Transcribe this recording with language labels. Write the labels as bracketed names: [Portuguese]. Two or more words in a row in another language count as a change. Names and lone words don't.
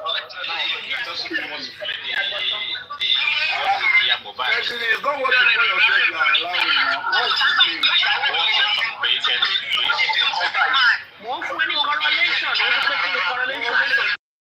[English] Actually, it's not what you call yourself you are allowing now. What is it? [Yoruba] Mo ń fún ẹ ní correlation, ó ń pẹ́ kí ni correlation.